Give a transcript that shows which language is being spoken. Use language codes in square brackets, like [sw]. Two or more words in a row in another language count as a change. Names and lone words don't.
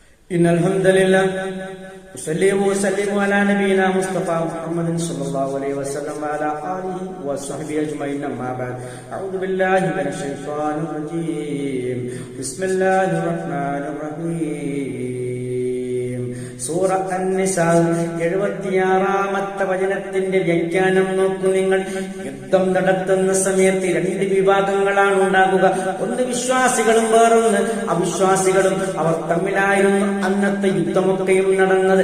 [ar] إن الحمد لله أصلي وأسلم على نبينا مصطفى محمد صلى الله عليه وسلم وعلى آله وصحبه أجمعين أما بعد أعوذ بالله من الشيطان الرجيم بسم الله الرحمن الرحيم [ml] സൂറ അൻ-നിസാ 76-ാമത്തെ വചനത്തിന്റെ വ്യാഖ്യാനം നോക്കൂ നിങ്ങൾ. യുദ്ധം നടത്തുന്ന സമയത്ത് രണ്ട് വിഭാഗങ്ങളാണ് ഉണ്ടാകുക. ഒന്ന് വിശ്വാസികളും വേറൊന്ന് അവിശ്വാസികളും. അവർ തമ്മിലായിരുന്നു അന്നത്തെ യുദ്ധമൊക്കെയും നടന്നത്.